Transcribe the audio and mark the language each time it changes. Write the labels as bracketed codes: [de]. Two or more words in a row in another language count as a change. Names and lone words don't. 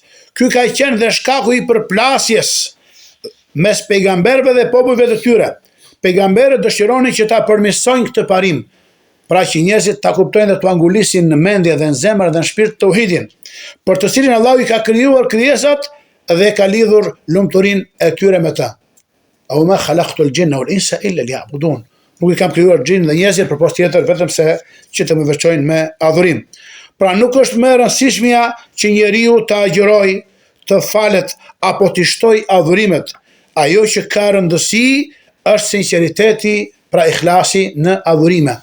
[sq] Ky ka qenë dhe shkaku i përplasjes mes pejgamberëve dhe popujve të tyre. Pejgamberët dëshironin që ta përmirësojnë këtë parim, pra që njerëzit ta kuptojnë dhe t'u angulisin në mendje dhe në zemër dhe në shpirt tauhidin, për të cilin Allahu i ka krijuar krijesat dhe ka lidhur lumturinë e tyre me të. [ar] وما خلقت الجن والإنس إلا ليعبدون. [sq] Nuk i kam krijuar xhin dhe njerëzit përpos tjetër vetëm se që të më veçojnë me adhurim. Pra nuk është më e rëndësishmja që njeriu të agjëroj, të falet apo të shtoj adhurimet. Ajo që ka rëndësi është sinqeriteti, pra ikhlasi në adhurime.